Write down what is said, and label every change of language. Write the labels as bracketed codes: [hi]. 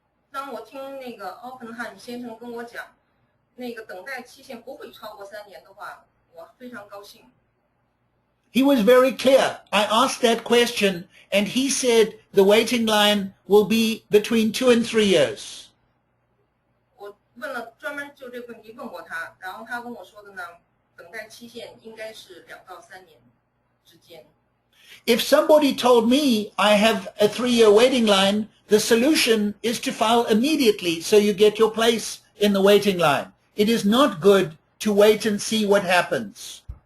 [zh] 当我听那个奥本汉姆先生跟我讲，那个等待期限不会超过3年的话，我非常高兴。 [en] He was very clear. I asked that question, and he said the waiting line will be between 2 and 3 years. [zh] 我专门就这个问题问过他，然后他跟我说的呢，等待期限应该是2到3年之间。 [en] If somebody told me I have a 3-year waiting line, the solution is to file immediately so you get your place in the waiting line. It is not good to wait and see what happens.